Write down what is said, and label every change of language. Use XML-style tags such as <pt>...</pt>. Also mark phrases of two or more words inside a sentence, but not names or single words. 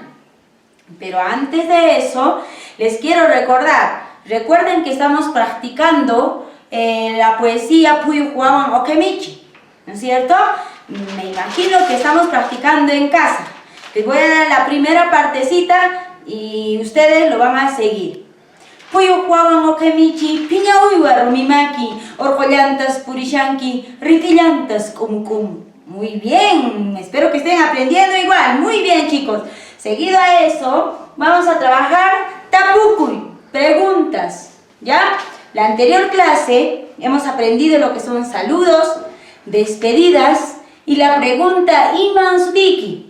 <es>Pero antes de eso, les quiero recordar, recuerden que estamos practicando la poesía Puyu Huawan Okemichi, ¿no es cierto? Me imagino que estamos practicando en casa. Les voy a dar la primera partecita y ustedes lo van a seguir.</es> <qu>Puyu Huawan Okemichi, piña uywa rumimaki, orcollantas purishanki, riquillantas como.</qu> <es>Muy bien, espero que estén aprendiendo igual. Muy bien, chicos. Seguido a eso, vamos a trabajar tapucuy, preguntas, ¿ya? La anterior clase hemos aprendido lo que son saludos, despedidas y la pregunta</es> <qu>Iman Sutiki.</qu>